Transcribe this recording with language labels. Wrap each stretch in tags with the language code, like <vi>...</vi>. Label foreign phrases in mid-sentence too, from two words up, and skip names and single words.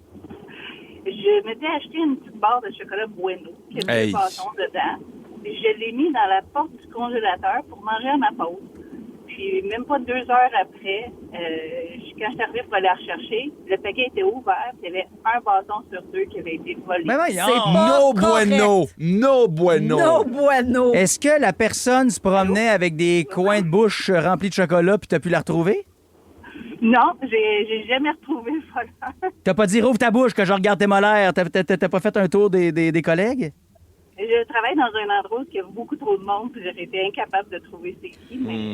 <fr>Je m'étais acheté une petite barre de chocolat Bueno qui avait des bâtons dedans. Puis je l'ai mis dans la porte du congélateur pour manger à ma pause. Puis même pas 2 heures après, quand je suis arrivée pour aller la rechercher, le paquet était ouvert. Il y avait un bâton sur 2 qui avait été volé. Mais voyons!</fr> <es>No bueno! No bueno! No bueno!</es> <fr>Est-ce que la personne se promenait avec des coins de bouche remplis de chocolat puis t'as pu la retrouver? Non, j'ai jamais retrouvé le voleur. T'as pas dit rouvre ta bouche que je regarde tes molaires. T'as pas fait un tour des collègues? Je travaille dans un endroit où il y a beaucoup trop de monde, puis j'aurais été incapable de trouver c'est qui, mais...</fr>